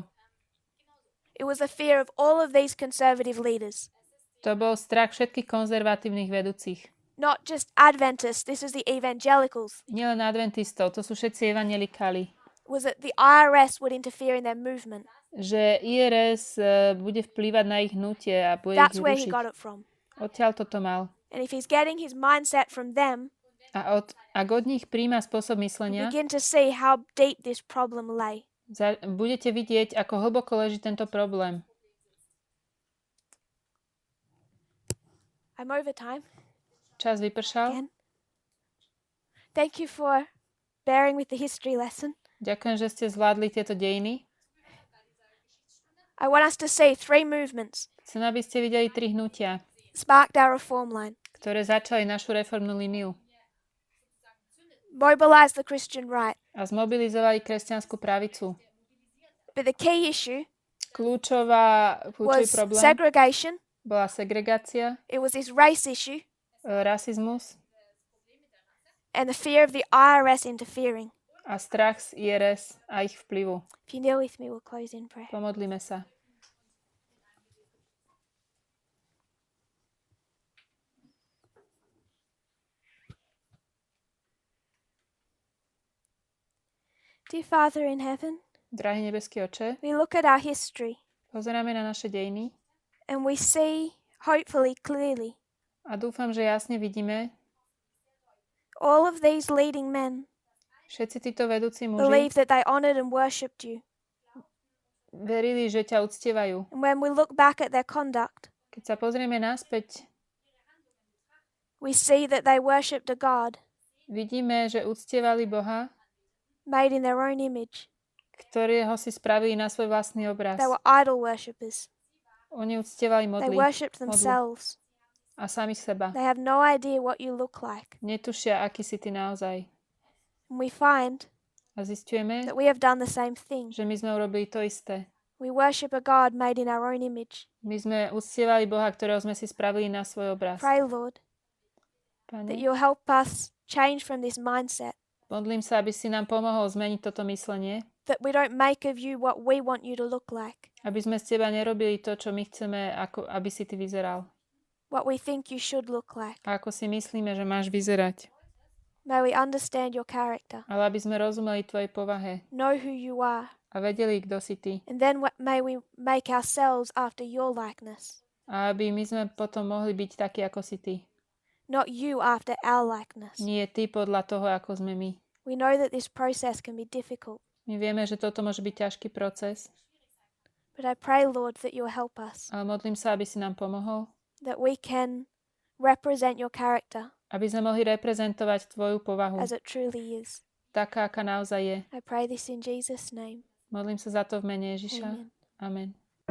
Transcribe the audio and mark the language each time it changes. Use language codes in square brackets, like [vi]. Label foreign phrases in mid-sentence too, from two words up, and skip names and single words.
[en] It was the fear of all of these conservative leaders. [sk] To bol strach všetkých konzervatívnych vedúcich. [en] Not just Adventists, this is the evangelicals. [sk] Nielen adventistov, to sú všetci evangelikáli. [en] Was that the IRS would interfere in their movement. [sk] Že IRS bude vplývať na ich hnutie a bude [en] That's [sk] ich [en] where he [sk] rušiť. [en] got it from. [sk] Odtiaľ toto mal. [en] And if he's getting his mindset from them, [sk] A ak od nich príjma spôsob [en] you [sk] myslenia, [en] begin to see how deep this problem lay. [sk] budete vidieť, ako hlboko leží tento problém. [en] I'm over time [sk] Čas vypršal. [en] again. Thank you for bearing with the history lesson. [sk] Ďakujem, že ste zvládli tieto dejiny. [en] I want us to see 3 movements [sk] Chcem, aby ste videli 3 hnutia, [en] sparked our reform line. [sk] ktoré začali našu reformnú líniu [en] Mobilize the Christian right. [sk] a zmobilizovali kresťanskú pravicu. [en] But the key issue [sk] Kľúčový [en] was [sk] problém [en] segregation. [sk] bola segregácia, [en] It was this race issue [sk] rasizmus [en] and the fear of the IRS interfering. [sk] a strach z IRS a ich vplyvu. [en] If you kneel with me, we'll close in prayer. [sk] Pomodlíme sa. [en] Dear Father in heaven, [sk] Drahý nebeský Oče, [en] we look at our history [sk] pozeráme na naše dejiny [en] and we see, hopefully clearly, [sk] a dúfam, že jasne vidíme, [en] all of these leading men [sk] všetci títo vedúci muži [en] believe that they honored and worshipped you. [sk] verili, že ťa uctievajú. [en] And when we look back at their conduct, [sk] Keď sa pozrieme naspäť, [en] we see that they worshipped a God [sk] vidíme, že uctievali Boha, [en] made in their own image. [sk] ktorého si spravili na svoj vlastný obraz. [en] They were idol worshippers. [sk] Oni uctievali [en] They worshipped themselves. [sk] a samých seba. [en] They have no idea what you look like. [sk] Netušia, aký si ty naozaj. [en] And we find [sk] A zisťujeme, [en] that we have done the same thing. [sk] že my sme urobili to isté. [en] We worship a God made in our own image. [sk] My sme uctievali Boha, ktorého sme si spravili na svoj obraz. [en] Pray, Lord, that [sk] Pane, [en] you'll help us change from this mindset, [sk] modlím sa, aby si nám pomohol zmeniť toto myslenie, [en] that we don't make of you what we want you to look like, [sk] aby sme z teba nerobili to, čo my chceme, aby si ty vyzeral. [en] what we think you should look like. [sk] A ako si myslíme, že máš vyzerať. [en] May we understand your character, [sk] Ale aby sme rozumeli tvojej povahe [en] know who you are, [sk] a vedeli, kto si ty. [en] and then may we make ourselves after your likeness, [sk] A aby my sme potom mohli byť takí, ako si ty. [en] not you after our likeness. [sk] Nie ty podľa toho, ako sme my. [en] We know that this process can be difficult, [sk] My vieme, že toto môže byť ťažký proces, [en] but I pray, Lord, that you'll help us, [sk] ale modlím sa, aby si nám pomohol, [en] that we can represent your character [sk] aby sme mohli reprezentovať tvoju povahu, [en] as it truly is. [sk] taká, aká naozaj je. [en] I pray this in Jesus' name. [sk] Modlím sa za to v mene Ježiša. [en] Amen. [sk] Amen.